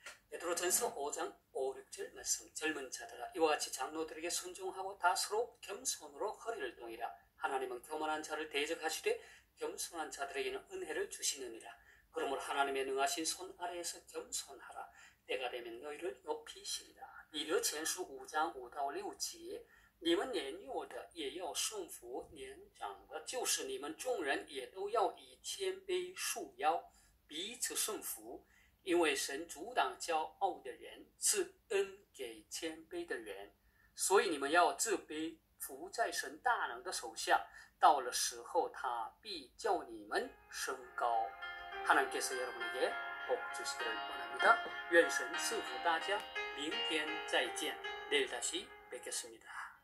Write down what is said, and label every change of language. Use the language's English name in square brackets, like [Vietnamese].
[Korean] 베드로전서 5장 5, 6절 말씀. 젊은 자들아 이와 같이 장로들에게 순종하고 다 서로 겸손으로 허리를 동이라. 하나님은 교만한 자를 대적하시되 겸손한 자들에게는 은혜를 주시느니라. 그러므로 하나님의 능하신 손 아래에서 겸손하라. 때가 되면 너희를 높이시리라. [Chinese] 彼得前书5章5到6节，你们年幼的也要顺服年长的，就是你们众人也都要以谦卑束腰，彼此顺服。因为神阻挡骄傲的人，赐恩给谦卑的人。所以你们要自卑，服在神大能的手下。到了时候，他必叫你们升高。 [Korean] 하나님께서 여러분에게 복 주시기를 원합니다. [Chinese] 愿神赐福大家。明天再见。 [Korean] 내일 다시 뵙겠습니다.